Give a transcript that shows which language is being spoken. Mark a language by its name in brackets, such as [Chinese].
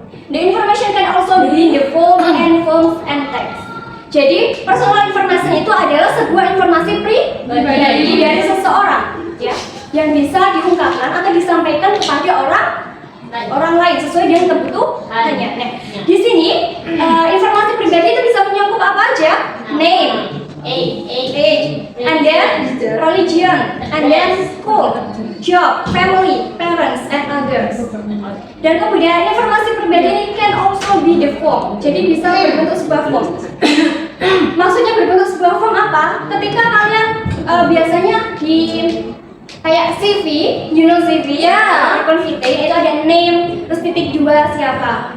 [English] The information can also be in the form and forms and text. [Indonesian] Jadi personal information itu adalah sebuah informasi pribadi dari seseorang, ya, yang bisa diungkapkan atau disampaikan kepada orang lain sesuai dengan kebutuhannya. Nah, di sini informasi pribadi itu bisa mencakup apa aja? [English] Name, age, and then religion, and then school, job, family, parents, and others. [Indonesian] Dan kemudian informasi pribadi ini [English] can also be the form. [Indonesian] Jadi bisa berbentuk sebuah form. Maksudnya berbentuk sebuah form apa? Ketika kalian biasanya di kayak CV, [English] you know CV, [Indonesian] itu ada name, terus titik 2 siapa.